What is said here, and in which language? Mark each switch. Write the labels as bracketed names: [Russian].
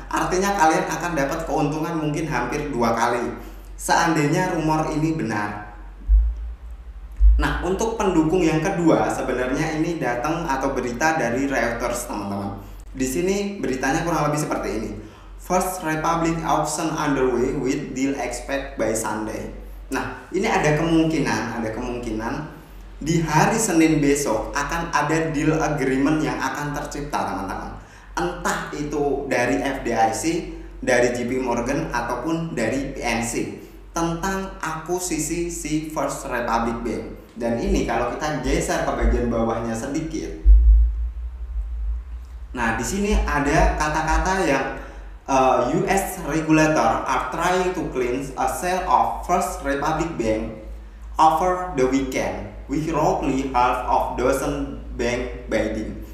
[Indonesian] Artinya kalian akan dapat keuntungan mungkin hampir 2 kali seandainya rumor ini benar. Nah, untuk pendukung yang kedua sebenarnya ini datang atau berita dari Reuters teman-teman. Di sini beritanya kurang lebih seperti ini. [English] First Republic auction underway with deal expect by Sunday. [Indonesian] Nah, ini ada kemungkinan di hari Senin besok akan ada deal agreement yang akan tercipta teman-teman. Entah itu dari FDIC, dari JP Morgan ataupun dari PNC tentang akuisisi si First Republic Bank. Dan ini kalau kita geser ke bagian bawahnya sedikit. Nah, di sini ada kata-kata yang [English] US regulator are trying to cleanse a sale of First Republic Bank over the weekend with roughly half of dozen bank bidding.